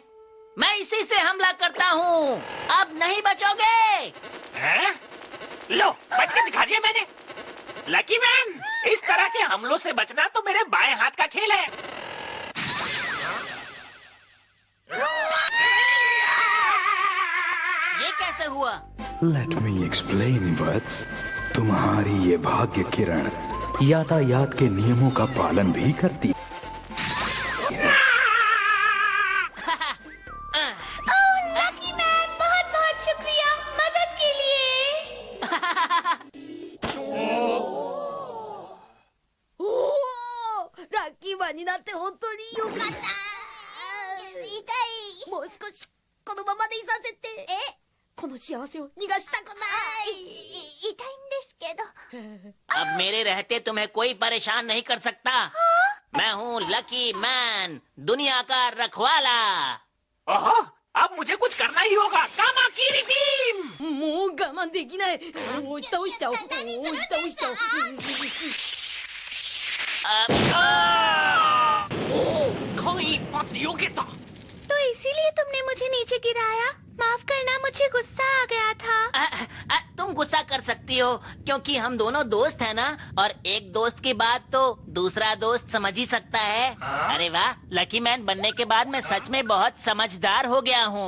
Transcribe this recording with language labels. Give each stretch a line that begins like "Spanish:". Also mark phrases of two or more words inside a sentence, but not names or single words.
Hindi: मैं इसी से हमला करता हूँ। अब नहीं बचोगे। लो, बच के दिखा दिया मैंने। लकी मैन, इस तरह के हमलों से बचना तो मेरे बाएं हाथ का खेल है। ये कैसे हुआ?
English: Let me explain वत्स।
Hindi: तुम्हारी ये भाग्य किरण यातायात के नियमों का पालन भी करती है। लकी मैन, बहुत बहुत शुक्रिया मदद के लिए।
Japanese: ラッキーマンになって本当によかった。痛い。もう少しこのままでいさせて。この幸せを逃がしたくない。痛いんですけど。
Hindi: अब मेरे रहते तुम्हें कोई परेशान नहीं कर सकता। मैं हूँ लकी मैन, दुनिया का रखवाला। ओहो, अब मुझे कुछ करना ही होगा। कामा की रिदीम।
Japanese: もう我慢できない。押し倒しちゃおう。押し倒しちゃおう。間一髪避けた。
Hindi: तो इसीलिए तुमने मुझे नीचे गिराया। माफ करना, मुझे गुस्सा आ गया था। तुम तुम गुस्सा कर सकती हो क्योंकि हम दोनों दोस्त हैं ना, और एक दोस्त की बात तो दूसरा दोस्त समझ ही सकता है। अरे वाह, लकी मैन बनने के बाद मैं सच में बहुत समझदार हो गया हूँ।